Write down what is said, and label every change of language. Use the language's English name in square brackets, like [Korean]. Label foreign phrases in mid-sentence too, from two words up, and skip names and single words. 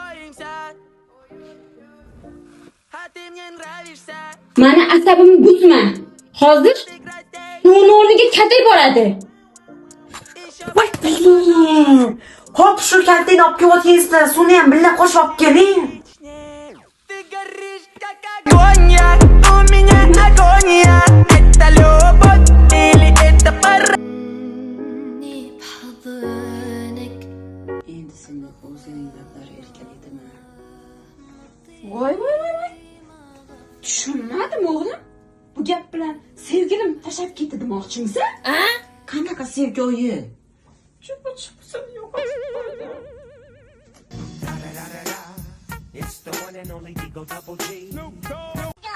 [Uzbek] Mani asabimni buzma. Hozir suvni o'rniga katay boradi. Voy, hop, shu kaltani olib kelyapsizlar, suvni ham birga qo'shib olib keling. [Russian] Agonia, у меня агония. Это любовь или это пора? [Uzbek] Endi seni o'zining lablari erkalaydimi? Voy. Tushunmadim o'g'lim. Bu gap bilan sevgilim tashab ketdi demoqchimiz? Qanaqa sevgi oyi? [English] It's the one and only Digo Double G. Snoop Dogg.